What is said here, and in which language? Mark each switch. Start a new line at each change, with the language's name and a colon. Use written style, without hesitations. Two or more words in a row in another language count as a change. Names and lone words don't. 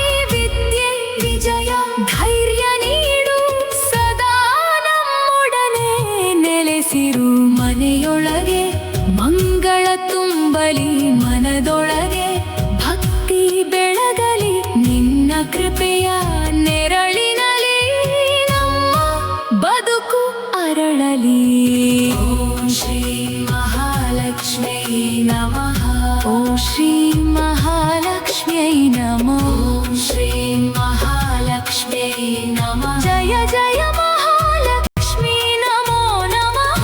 Kannada: ವಿದ್ಯೆ ವಿಜಯ ಧೈರ್ಯ ನೀಡು, ಸದಾ ನಮ್ಮೊಡನೆ ನೆಲೆಸಿರು. ಮನೆಯೊಳಗೆ ಮಂಗಳ ತುಂಬಲಿ, ಮನದೊಳಗೆ ಭಕ್ತಿ ಬೆಳಗಲಿ, ನಿನ್ನ ಕೃಪೆಯ ನೆರಳಿನಲಿ ನಮ್ಮ ಬದುಕು ಅರಳಲಿ.
Sanskrit: ಓಂ ಶ್ರೀ ಮಹಾಲಕ್ಷ್ಮ್ಯೈ ನಮಃ. ಓಂ ಶ್ರೀ ಮಹಾಲಕ್ಷ್ಮ್ಯೈ ನಮಃ. ಓಂ ಶ್ರೀ ಮಹಾಲಕ್ಷ್ಮ್ಯೈ ನಮಃ. ಜಯ ಜಯ ಮಹಾಲಕ್ಷ್ಮೀ ನಮೋ ನಮಃ.